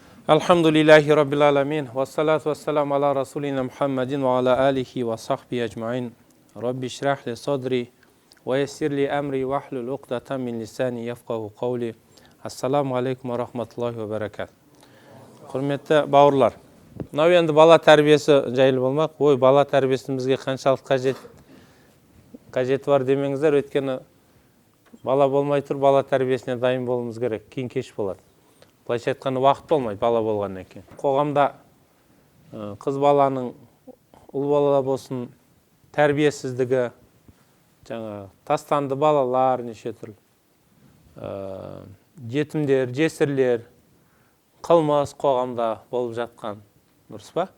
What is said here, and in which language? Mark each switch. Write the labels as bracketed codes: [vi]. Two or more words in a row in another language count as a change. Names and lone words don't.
[ar] الحمد لله رب العالمين والصلاة والسلام على رسولنا محمد وعلى آله وصحبه أجمعين. رب اشرح لي صدري ويسر لي أمري واحلل عقدة من لساني يفقهوا قولي. السلام عليكم ورحمة الله وبركاته. [kk] Құрметті бауырлар, мынау енді бала тәрбиесі жайлы болмақ. Ой, бала тәрбиесінің бізге қаншалық қажеті бар демеңіздер, өйткені бала болмай тұр, бала тәрбиесіне дайын болуымыз керек. Кейін кеш болады. Былайша айтқанда уақыт болмайды бала болғаннан кейін. Қоғамда қыз баланың, ұл бала болсын, тәрбиесіздігі, тастанды балалар неше түрлі, жетімдер, жесірлер, қылмыс қоғамда болып жатқан, дұрыс па?